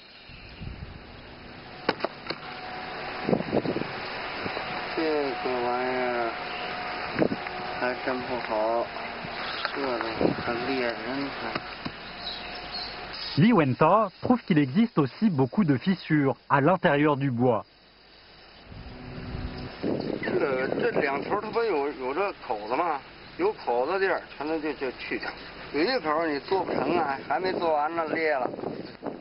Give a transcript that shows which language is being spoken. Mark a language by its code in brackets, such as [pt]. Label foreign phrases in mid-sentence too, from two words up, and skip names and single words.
[fr] Li Wentao trouve qu'il existe aussi beaucoup de fissures à l'intérieur du bois. [zh] 这两头它不有这口子吗？有口子地儿，全都就去掉。有一口你做不成啊，还没做完呢裂了。